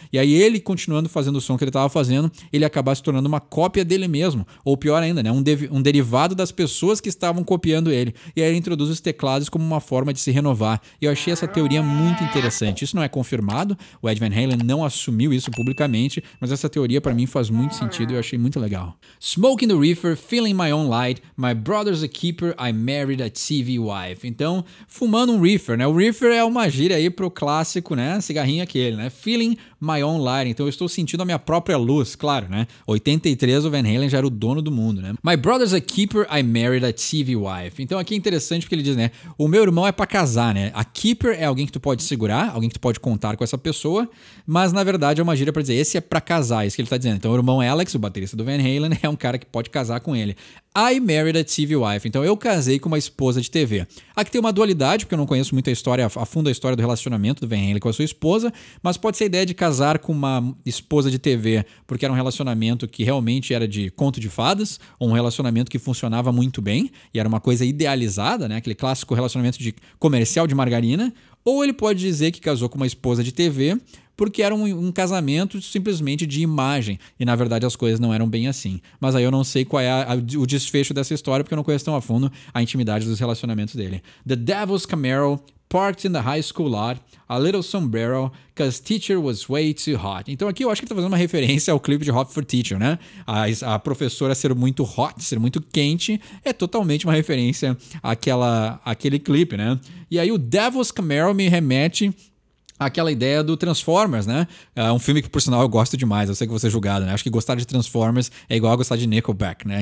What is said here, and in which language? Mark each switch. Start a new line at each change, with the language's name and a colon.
Portuguese: E aí ele, continuando fazendo o som que ele estava fazendo, ele acabar se tornando uma cópia dele mesmo. Ou pior ainda, né? Um derivado das pessoas que estavam copiando ele. E aí ele introduz os teclados como uma forma de se renovar. E eu achei essa teoria muito interessante. Isso não é confirmado, o Ed Van Halen não assumiu isso publicamente, mas essa teoria para mim faz muito sentido e eu achei muito legal.
English: Smoking the reefer, feeling my own light, my brother's a keeper, I married a TV wife.
Portuguese: Então, fumando um reefer, né? O reefer é uma gíria aí pro clássico, né? Cigarrinho aquele, né?
English: Feeling my own light.
Portuguese: Então eu estou sentindo a minha própria luz, claro, né? 83 o Van Halen já era o dono do mundo, né?
English: My brother's a keeper, I married a TV wife.
Portuguese: Então aqui é interessante porque ele diz, né? O meu irmão é pra casar, né? A keeper é alguém que tu pode segurar, alguém que tu pode contar com essa pessoa, mas na verdade é uma gíria pra dizer, esse é pra casar, isso que ele tá dizendo. Então o irmão Alex, o baterista do Van Halen, é um cara que pode casar com ele.
English: I married a TV wife.
Portuguese: Então eu casei com uma esposa de TV. Aqui tem uma dualidade, porque eu não conheço muito a fundo a história do relacionamento do Van Halen com a sua esposa, mas pode ser a ideia de casar com uma esposa de TV, porque era um relacionamento que realmente era de conto de fadas, ou um relacionamento que funcionava muito bem, e era uma coisa idealizada, né? Aquele clássico relacionamento de comercial de margarina, ou ele pode dizer que casou com uma esposa de TV, porque era um casamento simplesmente de imagem. E, na verdade, as coisas não eram bem assim. Mas aí eu não sei qual é o desfecho dessa história, porque eu não conheço tão a fundo a intimidade dos relacionamentos dele.
English: The Devil's Camaro, parked in the high school lot, a little sombrero, cause teacher was way too hot.
Portuguese: Então aqui eu acho que ele tá fazendo uma referência ao clipe de Hot for Teacher, né? A professora ser muito hot, ser muito quente, é totalmente uma referência àquele clipe, né? E aí o Devil's Camaro me remete aquela ideia do Transformers, né? É um filme que, por sinal, eu gosto demais. Eu sei que vou ser julgado, né? Acho que gostar de Transformers é igual a gostar de Nickelback, né?